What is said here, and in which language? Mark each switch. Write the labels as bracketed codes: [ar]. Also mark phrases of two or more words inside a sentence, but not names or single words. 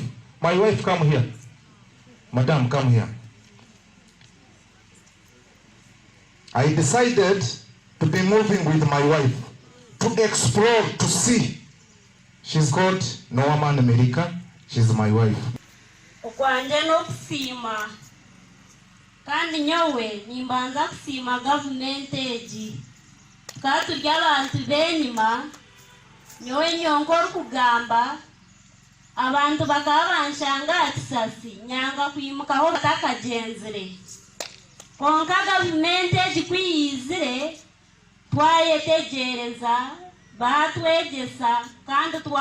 [en] My wife, come here. Madam, come here. I decided to be moving with my wife to explore, to see. She's called Noaman America. She's my wife. [nyn] Okwanje no kusima kandi nyowe nimbanza kusima government eji katurya abantu benyuma nyowe nyongora kugamba abantu bakaba banshanga atisasi nyanga kuyimukaho batakagenzere konka government eji kwiyizire twayetegereza batwegesa kandi